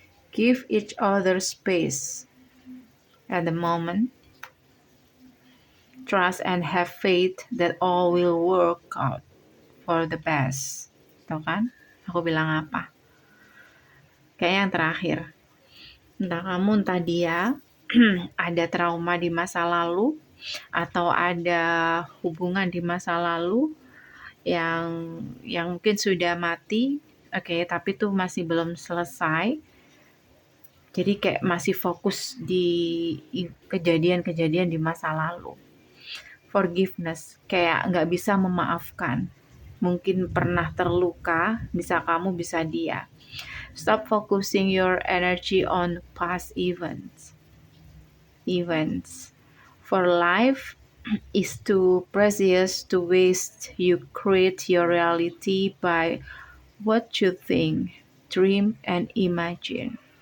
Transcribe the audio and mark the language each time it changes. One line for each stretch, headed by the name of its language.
English: Give each other space at the moment. Trust and have faith that all will work out for the best.
Indonesian: Tuh kan, aku bilang apa? Kayak yang terakhir. Entah kamu, entah dia ada trauma di masa lalu, atau ada hubungan di masa lalu yang mungkin sudah mati, tapi tuh masih belum selesai. Jadi kayak masih fokus di kejadian-kejadian di masa lalu. Forgiveness, kayak nggak bisa memaafkan. Mungkin pernah terluka, bisa kamu, bisa dia.
English: Stop focusing your energy on past events. For life is too precious to waste. You create your reality by what you think, dream, and imagine.